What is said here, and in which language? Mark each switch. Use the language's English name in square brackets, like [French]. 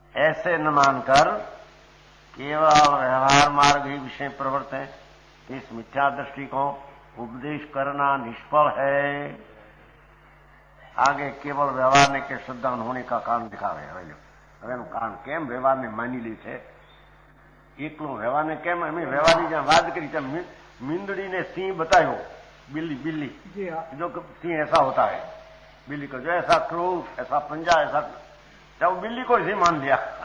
[Hindi] ऐसे न मानकर केवल व्यवहार मार्ग ही विषय प्रवृत्त है. इस मिथ्या दृष्टि को उपदेश करना निष्फल है. आगे केवल व्यवहार ने के श्रद्धान होने का कारण दिखावे. [Gujarati] હવે કારણ કેમ વ્યવહારને માની લે છે? એકલો વ્યવહારને કેમ અમે વ્યવહારની જ્યાં વાત કરી ત્યાં મીંદડીને સિંહ બતાવ્યો. [Hindi] बिल्ली बिल्ली जो सिंह ऐसा होता है, बिल्ली को जो ऐसा क्रोध ऐसा पंजा ऐसा, चाहे वो बिल्ली को ही मान लिया.